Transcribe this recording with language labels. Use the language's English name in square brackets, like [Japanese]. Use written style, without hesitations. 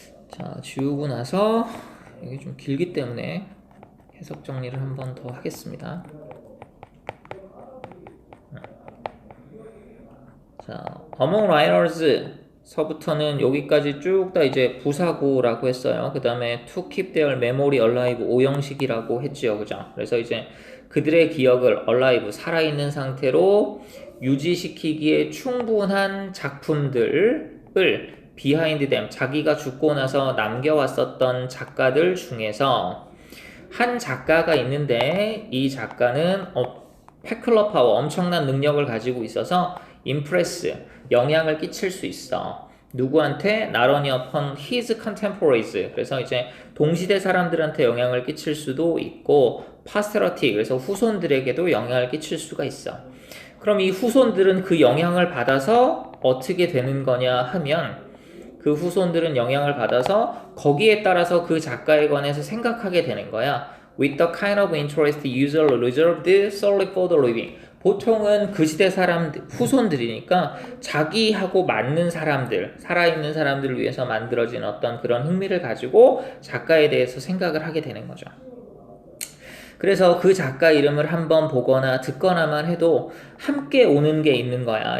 [Korean] 자, 지우고 나서 이게 좀 길기 때문에 해석 정리를 한 번 더 하겠습니다. 자, among writers 서부터는 여기까지 쭉 다 이제 부사구라고 했어요. 그 다음에 [English] to keep their memory alive [Korean] 오형식이라고 했지요. 그죠? 그래서 이제 그들의 기억을 alive 살아있는 상태로 유지시키기에 충분한 작품들을 behind them 자기가 죽고 나서 남겨왔었던 작가들 중에서 한 작가가 있는데 이 작가는 peculiar power 엄청난 능력을 가지고 있어서 impress 영향을 끼칠 수 있어. 누구한테? [English] Not only upon his contemporaries. [Korean] 그래서 이제 동시대 사람들한테 영향을 끼칠 수도 있고 posterity 그래서 후손들에게도 영향을 끼칠 수가 있어. 그럼 이 후손들은 그 영향을 받아서 어떻게 되는 거냐 하면 그 후손들은 영향을 받아서 거기에 따라서 그 작가에 관해서 생각하게 되는 거야. [English] With the kind of interest usually reserved solely for the living. [Korean] 보통은 그 시대 사람들, 후손들이니까 자기하고 맞는 사람들, 살아있는 사람들을 위해서 만들어진 어떤 그런 흥미를 가지고 작가에 대해서 생각을 하게 되는 거죠. 그래서 그 작가 이름을 한번 보거나 듣거나만 해도 함께 오는 게 있는 거야.